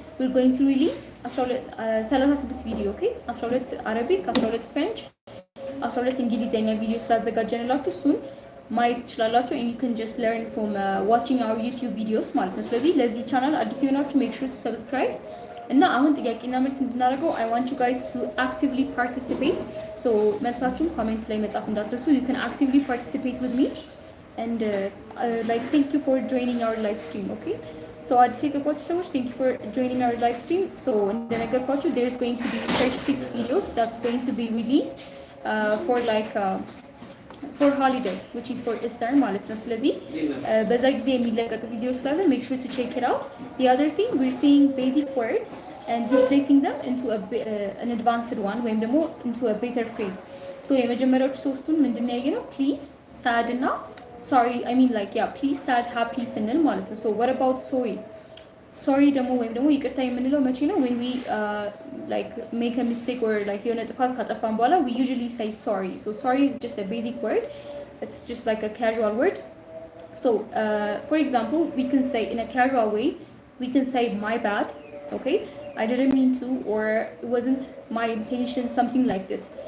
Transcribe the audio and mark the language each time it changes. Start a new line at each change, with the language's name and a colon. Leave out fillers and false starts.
English: we're going to release 36 video, okay? 12 Arabic, 12 French, 12
Amharic: እንግሊዘኛ ቪዲዮ ስላዘጋጀንላችሁ እሱን ማየት ትችላላችሁ
English: and you can just learn from watching our YouTube videos
Amharic: ማለት ነው። ስለዚህ ለዚህ ቻናል አዲስ የሆናችሁ
English: make sure to subscribe
Amharic: እና አሁን ጥያቄና መልስ እንድናደርገው
English: I want you guys to actively participate.
Amharic: So መልሳችሁን ኮሜንት ላይ መጻፍ እንዳትረሱ.
English: You can actively participate with me and like thank you for joining our live stream, okay? So
Amharic: አዲስ የገባችሁ ሰዎች
English: thank you for joining our live stream. So
Amharic: እንደነገርኳችሁ
English: there's going to be 36 videos that's going to be released for like for holiday which is for Easter
Amharic: ማለት ነው። ስለዚህ በዛ ጊዜ የሚለቀቅ ቪዲዮ ስላለ
English: make sure to check it out. The other thing we're seeing basic words and replacing them into an advanced one
Amharic: ወይም ደግሞ
English: into a better phrase.
Amharic: So የመጀመሪያዎቹ ሶስቱን ምንድን ነው ያየነው?
English: please, sad እና sorry. I mean like yeah, please, sad, happy
Amharic: ስንል ማለት ነው።
English: So what about sorry?
Amharic: Sorry ደግሞ ወይም ደግሞ ይቅርታ የምንለው መቼ ነው?
English: when we like make a mistake or like
Amharic: የሆነ ጥፋት ካጠፋን በኋላ
English: we usually say sorry. So sorry is just a basic word. It's just like a casual word. So for example, we can say in a casual way, we can say my bad, okay? I didn't mean to, or it wasn't my intention, something like this.